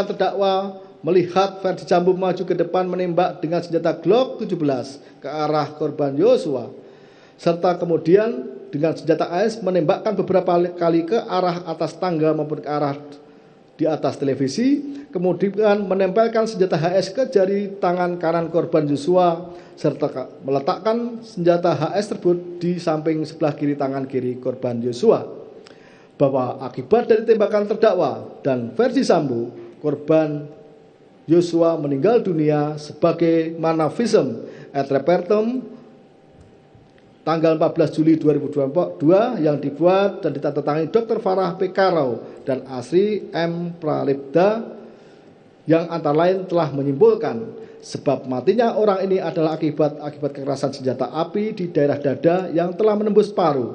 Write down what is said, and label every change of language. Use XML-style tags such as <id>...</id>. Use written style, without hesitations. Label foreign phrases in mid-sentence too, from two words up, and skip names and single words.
<id>terdakwa melihat Verdi Sambo maju ke depan menembak dengan senjata Glock 17 ke arah korban Yosua, serta kemudian dengan senjata AS menembakkan beberapa kali ke arah atas tangga maupun ke arah di atas televisi, kemudian menempelkan senjata HS ke jari tangan kanan korban Yosua, serta meletakkan senjata HS tersebut di samping sebelah kiri tangan kiri korban Yosua. Bahwa akibat dari tembakan terdakwa dan Verdi Sambo, korban Yosua meninggal dunia sebagaimana</id> <la>visum et repertum</la> <id>tanggal 14 Juli 2022 yang dibuat dan ditandatangani Dr. Farah P. Karau dan Asri M. Pralebda, yang antara lain telah menyimpulkan sebab matinya orang ini adalah akibat kekerasan senjata api di daerah dada yang telah menembus paru.</id>